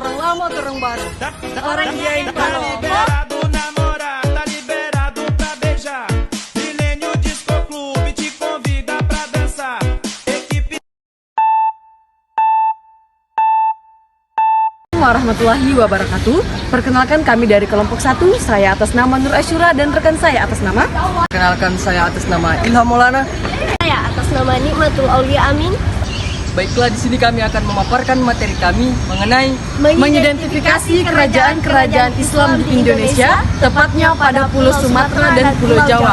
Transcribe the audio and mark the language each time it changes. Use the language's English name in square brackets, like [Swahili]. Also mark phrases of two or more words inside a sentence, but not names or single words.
[Indonesian] kamu orang baru. Orangnya yang kalau [Portuguese] liberado namorar, tá liberado pra beijar. Milênio Disco Clube te convida pra dançar. Equipe [Arabic] ورحمة الله وبركاته. [Indonesian] Perkenalkan kami dari kelompok 1. Saya atas nama Nur Asyura dan rekan saya atas nama. Perkenalkan saya atas nama Ilham Maulana. Saya atas nama Nikmatul Aulia Amin. Baiklah, di sini kami akan memaparkan materi kami mengenai mengidentifikasi kerajaan-kerajaan Islam di Indonesia, tepatnya pada Pulau Sumatera dan Pulau Jawa.